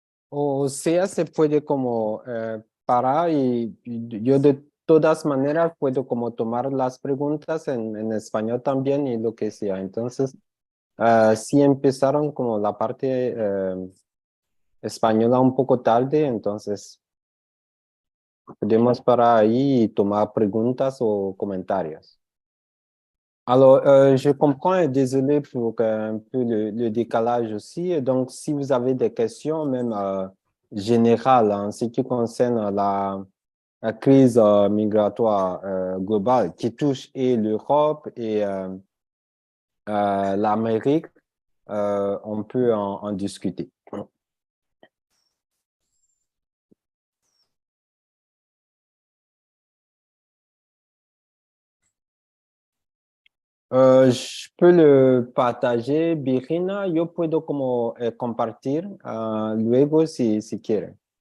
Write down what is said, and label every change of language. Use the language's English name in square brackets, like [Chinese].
[Spanish] O sea, se puede como parar y yo de todas maneras puedo como tomar las preguntas en español también y lo que sea. Entonces, si empezaron como la parte española un poco tarde, entonces podemos parar ahí y tomar preguntas o comentarios. [French] Alors, je comprends et désolé pour un peu le décalage aussi. Et donc, si vous avez des questions, même générales en ce qui concerne la crise migratoire globale qui touche et l'Europe et l'Amérique, on peut en discuter. Je peux le partager, Virginia. [Spanish] Yo puedo como compartir luego si quiere.